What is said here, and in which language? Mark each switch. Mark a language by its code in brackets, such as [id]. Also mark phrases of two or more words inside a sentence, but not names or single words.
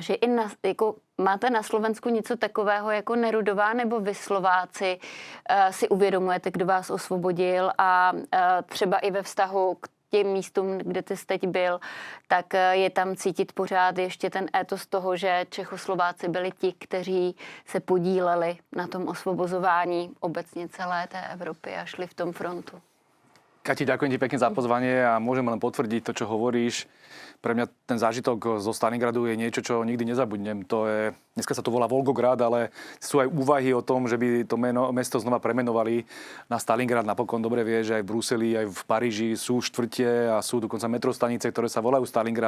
[cs] Že máte na Slovensku něco takového jako Nerudová, nebo vy Slováci si uvědomujete, kdo vás osvobodil a třeba i ve vztahu k těm místům, kde ty jsi teď byl, tak je tam cítit pořád ještě ten étos toho, že Čechoslováci byli ti, kteří se podíleli na tom osvobozování obecně celé té Evropy a šli v tom frontu. Kati, [sk] ďakujem ti pekne za pozvanie a môžem len potvrdiť to, čo hovoríš. Pre mňa ten zážitok zo Stalingradu je niečo, čo nikdy nezabudnem. Dneska sa to volá Volgograd, ale sú aj úvahy o tom, že by to mesto znova premenovali na Stalingrad. Napokon dobre vie, že aj v Bruseli, aj v Paríži sú štvrte a sú dokonca metrostanice, ktoré sa volajú Stalingrad.